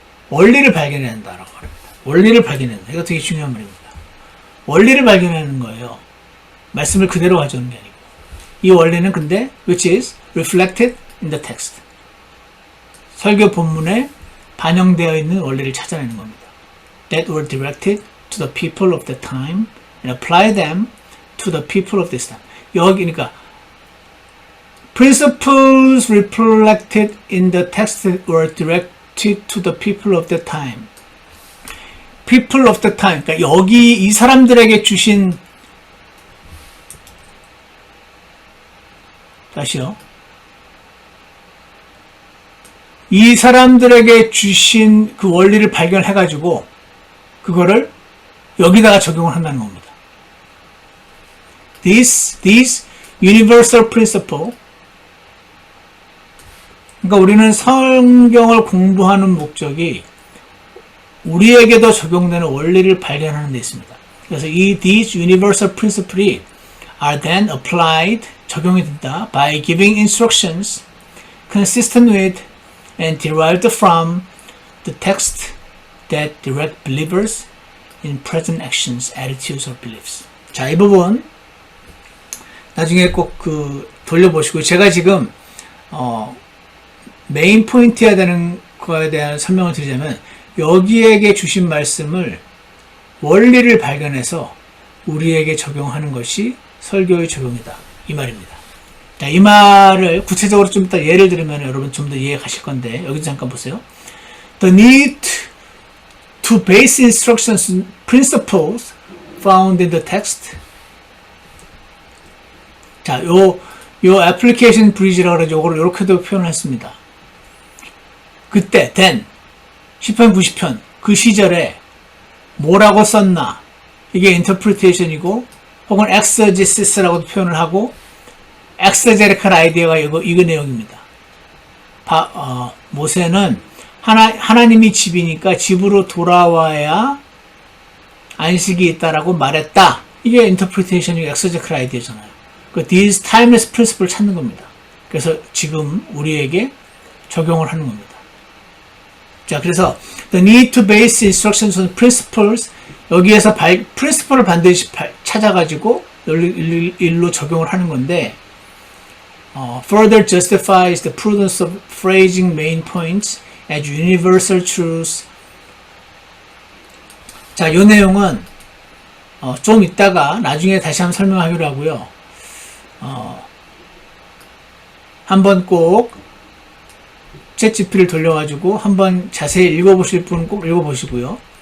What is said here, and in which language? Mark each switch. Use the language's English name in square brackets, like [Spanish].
[Korean] 원리를 발견해야 한다라고 합니다. 원리를 발견해야 한다. 이거 되게 중요한 말입니다. 원리를 발견하는 거예요. 말씀을 그대로 가져오는 게 아니고. 이 원리는 근데 [English] which is reflected in the text. [Korean] 설교 본문에 반영되어 있는 원리를 찾아내는 겁니다. [English] That were directed to the people of the time and apply them to the people of this time. [Korean] 여기 그러니까 [English] principles reflected in the text were directed to the people of the time. people of the time. [Korean] 그러니까 여기 이 사람들에게 주신 다시요. 이 사람들에게 주신 그 원리를 발견해가지고 그거를 여기다가 적용을 한다는 겁니다. [English] This universal principle. [Korean] 그러니까 우리는 성경을 공부하는 목적이 우리에게도 적용되는 원리를 발견하는 데 있습니다. 그래서 [English] these universal principles are then applied, [Korean] 적용이 된다, [English] by giving instructions consistent with and derived from the text that direct believers in present actions, attitudes, or beliefs. [Korean] 자, 이 부분 나중에 꼭 돌려보시고 제가 지금 메인 포인트해야 되는 거에 대한 설명을 드리자면 여기에게 주신 말씀을 원리를 발견해서 우리에게 적용하는 것이 설교의 적용이다. 이 말입니다. 자, 이 말을 구체적으로 좀 이따 예를 들으면 여러분 좀 더 이해 가실 건데 여기 잠깐 보세요. [English] The need to base instructions on principles found in the text. [Korean] 자, 요 application bridge라고 그러죠. 요거를 이렇게도 표현을 했습니다. 그때 then 10편 90편 그 시절에 뭐라고 썼나 이게 interpretation이고 혹은 exegesis라고도 표현을 하고 exegetical 아이디어가 이거 내용입니다. 모세는 하나님이 집이니까 집으로 돌아와야 안식이 있다라고 말했다. 이게 interpretation이고 exegetical 아이디어잖아요. 그 [English] these timeless principle [Korean] 를 찾는 겁니다. 그래서 지금 우리에게 적용을 하는 겁니다. 자, 그래서 [English] the need to base instructions on principles [Korean] 여기에서 principle을 반드시 찾아가지고 일로 적용을 하는 건데 [English] further justifies the prudence of phrasing main points as universal truths. [Korean] 자, 이 내용은 좀 이따가 나중에 다시 한번 설명하기로 하고요. 한번 꼭 챗GPT를 돌려가지고 한번 자세히 읽어보실 분은 꼭 읽어보시고요.